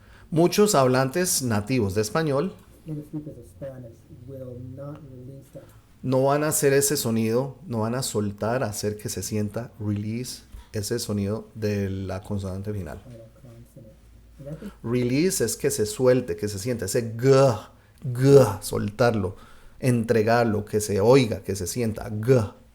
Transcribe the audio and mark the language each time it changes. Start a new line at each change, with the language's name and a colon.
Spanish: Muchos hablantes nativos de español
English: native speakers of Spanish will not release that
Spanish: no van a hacer ese sonido, no van a soltar, hacer que se sienta, release, ese sonido de la consonante final.
English: final consonant. And I think
Spanish: Release es que se suelte, que se sienta, ese g, g, soltarlo, entregarlo, que se oiga, que se sienta, g.